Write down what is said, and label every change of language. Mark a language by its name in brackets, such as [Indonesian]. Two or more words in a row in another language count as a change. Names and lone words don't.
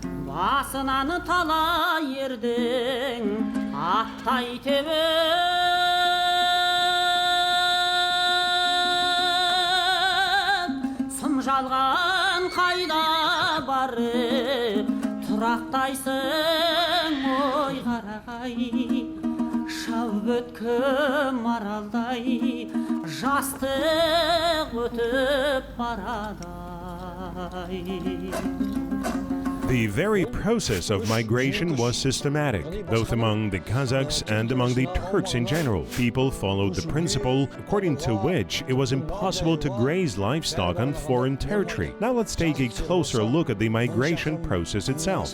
[Kazakh] басынан талай ердің аттай тебіп сым жалған қайда барып тұрақтайсың ой қарағай шауып өткім аралдай жастық өтіп барадай. [English] The very process of migration was systematic, both among the Kazakhs and among the Turks in general. People followed the principle according to which it was impossible to graze livestock on foreign territory. Now let's take a closer look at the migration process itself.